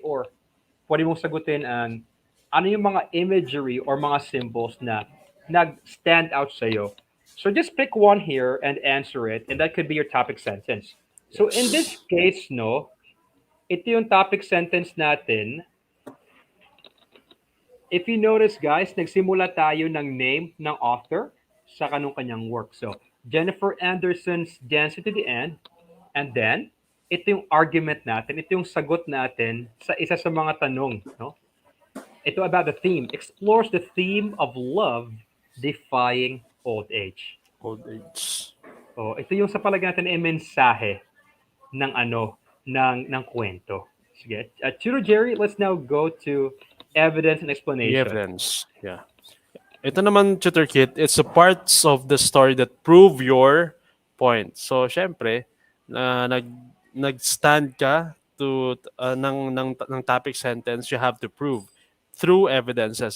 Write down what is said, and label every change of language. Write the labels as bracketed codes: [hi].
[tl] Or pwede mong sagutin ang ano yung mga imagery or mga symbols na nag-stand out sa'yo. [en] So just pick one here and answer it, and that could be your topic sentence. So in this Yes. [tl] case, no, ito yung topic sentence natin. [en] If you notice, guys, [tl] nagsimula tayo ng name ng author sa kanong kanyang work. [en] So, Jennifer Anderson's Dancing to the End. [tl] And then, ito yung argument natin, ito yung sagot natin sa isa sa mga tanong. [en] No? Ito about the theme. Explores the theme of love defying old age. Old age. [tl] Oh, ito yung sa palagay natin ay mensahe ng ng kwento. Sige. [en] Tutor Jerry, let's now go to evidence and The explanation. evidence. Yeah. [tl] Ito naman, [en] Tutor Kit, it's the parts of the story that prove your point. So, [tl] syempre, nag-stand ka to ng [en] topic sentence, you have to prove through evidences.